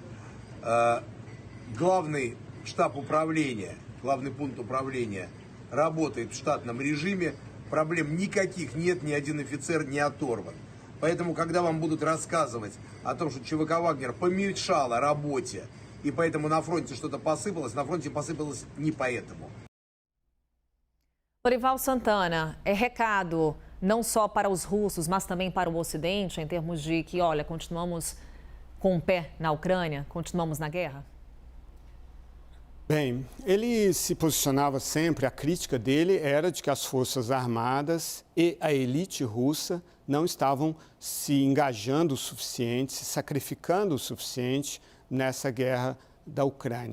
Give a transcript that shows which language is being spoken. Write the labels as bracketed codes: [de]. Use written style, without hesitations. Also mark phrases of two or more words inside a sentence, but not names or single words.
[ru] Главный штаб управления, главный пункт управления работает в штатном режиме, проблем никаких нет, ни один офицер не оторван. Поэтому, когда вам будут рассказывать о том, что ЧВК «Вагнер» помешало работе, и поэтому на фронте что-то посыпалось, на фронте посыпалось не поэтому. [pt] Lorival Santana, recado não só para os russos, mas também para o Ocidente, em termos de que, olha, continuamos com o pé na Ucrânia, continuamos na guerra? Bem, ele se posicionava sempre, a crítica dele era de que as Forças Armadas e a elite russa não estavam se engajando o suficiente, se sacrificando o suficiente nessa guerra da Ucrânia.